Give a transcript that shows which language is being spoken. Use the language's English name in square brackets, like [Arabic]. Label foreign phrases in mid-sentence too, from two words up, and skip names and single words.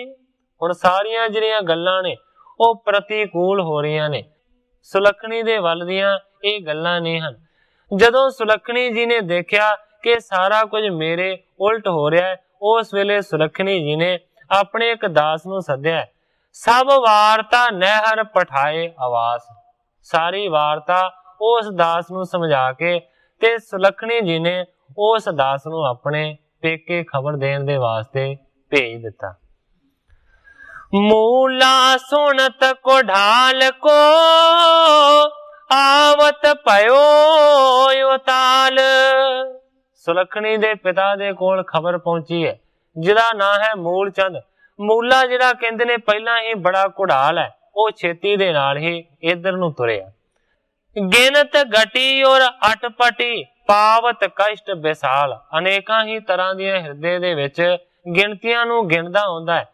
[Punjabi] ਹੁਣ ਸਾਰੀਆਂ ਜਿਹੜੀਆਂ ਗੱਲਾਂ ਨੇ ਉਹ ਪ੍ਰਤੀਕੂਲ ਹੋ ਰਹੀਆਂ ਨੇ, ਸੁਲਖਣੀ ਦੇ ਵੱਲ ਦੀਆਂ ਇਹ ਗੱਲਾਂ ਨਹੀਂ ਹਨ। ਜਦੋਂ ਸੁਲਖਣੀ ਜੀ ਨੇ ਦੇਖਿਆ ਕਿ ਸਾਰਾ ਕੁਝ ਮੇਰੇ ਉਲਟ ਹੋ ਰਿਹਾ ਹੈ, ਉਸ ਵੇਲੇ ਸੁਲਖਣੀ ਜੀ ਨੇ ਆਪਣੇ ਇੱਕ ਦਾਸ ਨੂੰ ਸੱਦਿਆ। [Braj] सब वारता नहिर पठाए आवास। [Punjabi] ਸਾਰੀ ਵਾਰਤਾ ਉਸ ਦਾਸ ਨੂੰ ਸਮਝਾ ਕੇ ਤੇ ਸੁਲੱਖਣੀ ਜੀ ਨੇ ਉਸ ਦਾਸ ਨੂੰ ਆਪਣੇ ਪੇਕੇ ਖ਼ਬਰ ਦੇਣ ਦੇ ਵਾਸਤੇ ਭੇਜ ਦਿੱਤਾ। [Braj] मूला सुनत को ढाल को आवत पयो उताल। [Punjabi] ਸੁਲੱਖਣੀ ਦੇ ਪਿਤਾ ਦੇ ਕੋਲ ਖ਼ਬਰ ਪਹੁੰਚੀ ਹੈ ਜਿਹਦਾ ਨਾਂ ਹੈ ਮੂਲ ਚੰਦ। ਮੂਲਾ ਜਿਹੜਾ ਕਹਿੰਦੇ ਨੇ ਪਹਿਲਾ ਹੀ ਬੜਾ ਘੁੜਾਲ ਹੈ, ਉਹ ਛੇਤੀ ਦੇ ਨਾਲ ਹੀ ਇੱਧਰ ਨੂੰ ਤੁਰਿਆ। [Braj] गिनत घटी और अटपटी पावत कष्ट बेसाल। [Punjabi] ਅਨੇਕਾਂ ਹੀ ਤਰ੍ਹਾਂ ਦੀਆਂ ਹਿਰਦੇ ਦੇ ਵਿੱਚ ਗਿਣਤੀਆਂ ਨੂੰ ਗਿਣਦਾ ਹੁੰਦਾ ਹੈ।